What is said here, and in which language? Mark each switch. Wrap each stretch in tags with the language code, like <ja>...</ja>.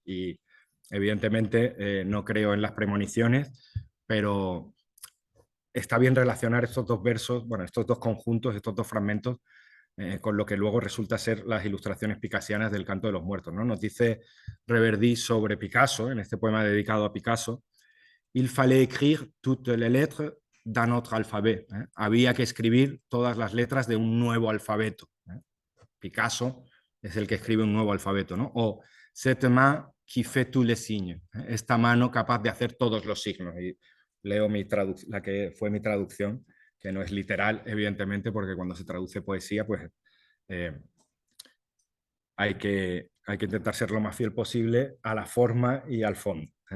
<es>Y evidentemente no creo en las premoniciones, pero está bien relacionar estos 2 versos, bueno, estos 2 conjuntos, estos 2 fragmentos, con lo que luego resulta ser las ilustraciones picasianas del Canto de los Muertos, ¿no? Nos dice Reverdy sobre Picasso, en este poema dedicado a Picasso,</es> <fr>il fallait écrire toutes les lettres d'un autre alphabet.</fr> <es>Había que escribir todas las letras de un nuevo alfabeto. Picasso es el que escribe un nuevo alfabeto, ¿no?</es> <fr>O cette main qui fait tous les signes.</fr> <es>Esta mano capaz de hacer todos los signos. Y leo la que fue mi traducción, que no es literal, evidentemente, porque cuando se traduce poesía, pues hay que intentar ser lo más fiel posible a la forma y al fondo.</es>